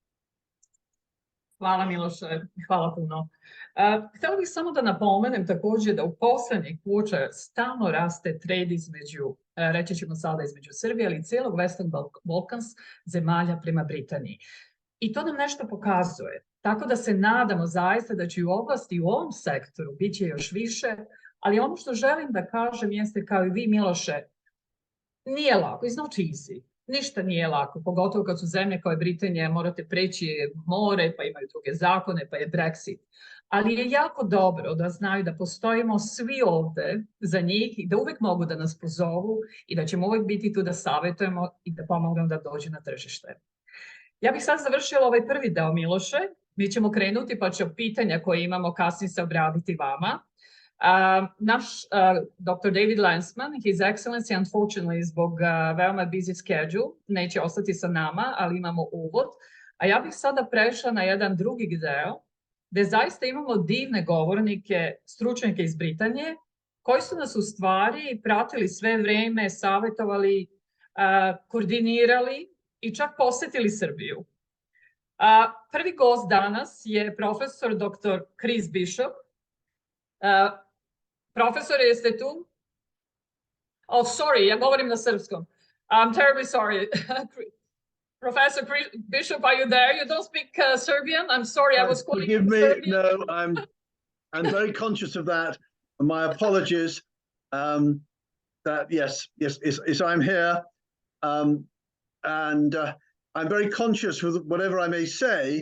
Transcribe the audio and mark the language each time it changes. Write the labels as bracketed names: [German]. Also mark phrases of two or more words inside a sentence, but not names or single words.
[Serbian] Hvala Miloše, hvala puno. Htjela bih samo da napomenem također da u posljednjih kuća stalno raste trend između, reći ćemo sada između Srbije, ali i cijelog [English] Western Balkans [Serbian] zemalja prema Britaniji. I to nam nešto pokazuje. Tako da se nadamo zaista da će i u oblasti u ovom sektoru bit će još više, ali ono što želim da kažem jeste kao i vi Miloše, nije lako, [English] it's not easy. [Serbian] Ništa nije lako, pogotovo kad su zemlje kao je Britanija, morate preći more, pa imaju druge zakone, pa je Brexit. Ali je jako dobro da znaju da postojimo svi ovde za njih i da uvek mogu da nas pozovu i da ćemo uvek biti tu da savjetujemo i da pomognemo da dođe na tržište. Ja bih sad završila ovaj prvi deo Miloše. Mi ćemo krenuti pa će pitanja koje imamo kasnije se obraditi vama. Naš Dr. David Lansman, [English] His Excellency, unfortunately, [Serbian] zbog veoma [English] busy schedule, [Serbian] neće ostati sa nama, ali imamo uvod. A ja bih sada prešla na jedan drugi deo, gde zaista imamo divne govornike, stručnjake iz Britanije, koji su nas u stvari pratili sve vreme, savjetovali, koordinirali i čak posetili Srbiju. Prvi gost danas je profesor dr. Chris Bishop. Profesor, jeste tu? Oh, sorry, ja govorim na srpskom. [English] I'm terribly sorry. Professor Bishop, are you there? You don't speak Serbian? I'm sorry, I was calling you Serbian. No, I'm very conscious of that. My apologies. That yes, I'm here, and I'm very conscious with whatever I may say.